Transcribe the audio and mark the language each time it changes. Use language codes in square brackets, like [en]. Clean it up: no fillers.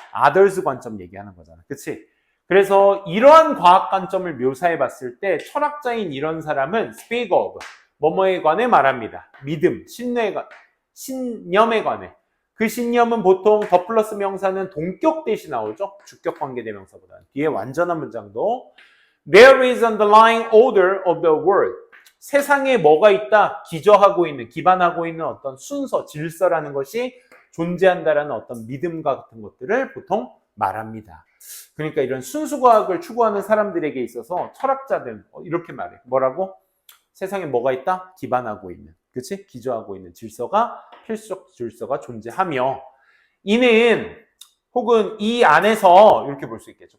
[ko] others 관점 얘기하는 거잖아. 그치? 그래서 이러한 과학 관점을 묘사해 봤을 때 철학자인 이런 사람은 speak of 뭐뭐에 관해 말합니다. 믿음, 신념에 관해. 그 신념은 보통 더 플러스 명사는 동격 대신 나오죠. 주격 관계 대명사보다는. 뒤에 완전한 문장도 [en] There is underlying order of the world. [ko] 세상에 뭐가 있다? 기저하고 있는, 기반하고 있는 어떤 순서, 질서라는 것이 존재한다라는 어떤 믿음과 같은 것들을 보통 말합니다. 그러니까 이런 순수과학을 추구하는 사람들에게 있어서 철학자들 이렇게 말해. 뭐라고? 세상에 뭐가 있다? 기반하고 있는, 그치? 기저하고 있는 질서가, 필수적 질서가 존재하며 이는 혹은 이 안에서 이렇게 볼 수 있겠죠.